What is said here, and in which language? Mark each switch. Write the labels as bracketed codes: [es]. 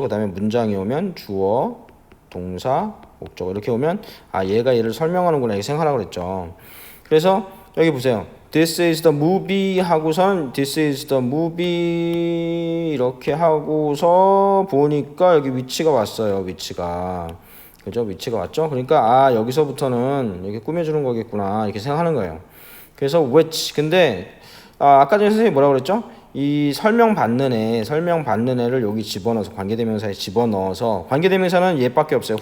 [ko] 그 다음에 문장이 오면 주어, 동사, 목적어 이렇게 오면 아 얘가 얘를 설명하는구나 이렇게 생각하라고 그랬죠. 그래서 여기 보세요. [en] This is the movie [ko] 하고선 [en] This is the movie [ko] 이렇게 하고서 보니까 여기 위치가 왔어요. 위치가 그죠? 위치가 왔죠? 그러니까 아 여기서부터는 이렇게 꾸며주는 거겠구나 이렇게 생각하는 거예요. 그래서 which 근데 아까 전에 선생님이 뭐라고 그랬죠? 이 설명받는 애를 여기 집어넣어서 관계대명사에 집어넣어서 관계대명사는 얘밖에 없어요.